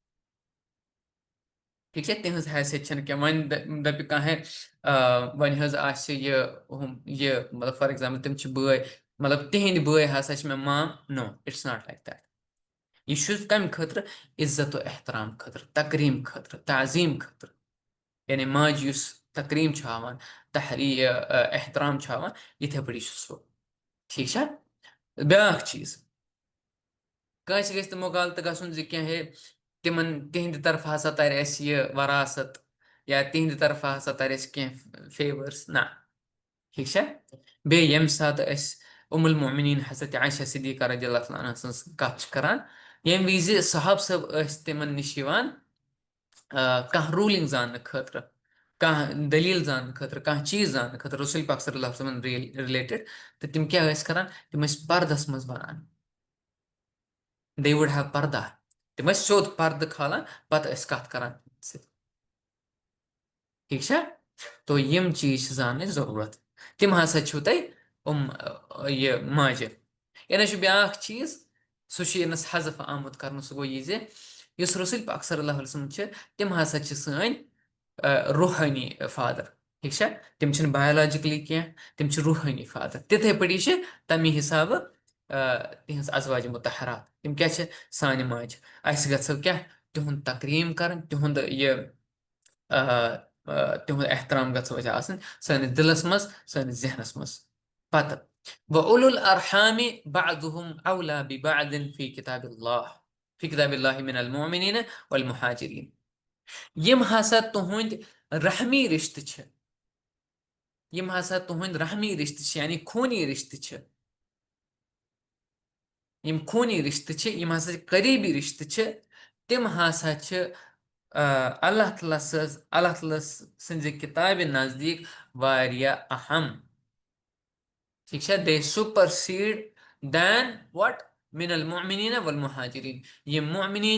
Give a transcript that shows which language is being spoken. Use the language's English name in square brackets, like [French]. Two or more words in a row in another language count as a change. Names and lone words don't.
[Kashmiri] ٹھیٖک چھا تِہنٛز حیثیت چھنہٕ کینٛہہ وۄنۍ دپہِ کانٛہہ وۄنۍ حظ آسہِ یہِ مطلب [English] for example [Kashmiri] تِم چھِ بٲے مطلب تِہنٛدۍ بٲے ہسا چھِ مےٚ [English] mom no it's not like that [Kashmiri] یہِ چھُ کمہِ خٲطرٕ عزت و احترام خٲطرٕ تقریٖم خٲطرٕ تعظیٖم خٲطرٕ یعنی ماجہِ یُس تقریٖم چھُ ہاوان احترام چھُ ہاوان یِتھے پٲٹھۍ چھُ سُہ ٹھیٖک چھا بیاکھ چیٖز کٲنٛسہِ گژھِ نہٕ مُغالطہٕ گژھُن زِ کینٛہہ ہے تِمن تِہنٛدِ طرفہٕ ہسا ترِ اَسہِ یہِ وراثت یا تِہنٛدِ طرفہٕ ہسا ترِ اَسہِ کینٛہہ فیورٕس نہ ٹھیٖک چھا بیٚیہِ ییٚمہِ ساتہٕ أسۍ المومنیٖن حضرت عایشہ صدیقہ [Arabic] رضی اللہ تعالیٰ عنہا [Kashmiri] سٕنٛز کتھ چھِ کران ییٚمہِ وِزِ صحاب صٲب ٲسۍ تِمن نِش یِوان کانٛہہ روٗلِنٛگ زاننہٕ خٲطرٕ کانٛہہ دٔلیٖل زاننہٕ خٲطرٕ کانٛہہ چیٖز زاننہٕ خٲطرٕ رسول پاک [Arabic] صلی اللہ علیہ وسلم [Kashmiri] رِلیٹِڈ تہٕ تِم کیٛاہ ٲسۍ کران تِم ٲسۍ پردس منٛز ونان [English] they would have [Kashmiri] پردہ تِم ٲسۍ سیوٚد پردٕ کھالان پتہٕ ٲسۍ کتھ کران ٹھیٖک چھا تو یِم چیٖز چھِ زاننٕچ ضروٗرت تِم ہسا چھِو تۄہہِ یہِ ماجہِ یعنی چھُ بیاکھ چیٖز سُہ چھُ ییٚمِس حذف آمُت کرنہٕ سُہ گوٚو یہِ زِ یُس رسول پاک [Arabic] صلی اللہ علیہ وسلم [Kashmiri] چھِ تِم ہسا چھِ سٲنۍ روحٲنی فادر ٹھیٖک چھا تِم چھِنہٕ بایولوجِکلی کینٛہہ تِم چھِ روحٲنی فادر تِتھے پٲٹھی چھِ تمہِ حسابہٕ تِہنٛز ازواجہِ مُتحرات تِم کیٛاہ چھِ سانہِ ماجہِ اَسہِ گژھو کیٛاہ تِہُنٛد تقریٖم کرٕنۍ تِہُنٛد یہِ تِہُنٛد احترام گژھو اَسہِ آسٕنۍ سٲنِس دِلس منٛز سٲنِس ذہنس منٛز پتہٕ [Arabic] وَأُولُو الْأَرْحَامِ بَعْضُهُمْ أَوْلَى بِبَعْضٍ فِي كِتابِ اللہِ مِنَ الْمُؤْمِنِينَ وَالْمُهَاجِرِينَ [Kashmiri] یِم ہسا تُہنٛدۍ رحمی رِشتہٕ چھِ یِم ہسا تُہنٛدۍ رحمی رِشتہٕ چھِ یعنی خوٗنی رِشتہٕ چھِ یِم خوٗنی رِشتہٕ چھِ یِم ہسا قریٖبی رِشتہٕ چھِ تِم ہسا چھِ [Arabic] اللہ تعالیٰ [Kashmiri] سٕنٛزِ کِتابہِ نزدیٖک واریاہ اہم ٹھیٖک چھا [English] they supersede them [Kashmiri] وٹ [Arabic] مِن المؤمنیٖن والمہاجریٖن [Kashmiri] یِم مؤمنیٖن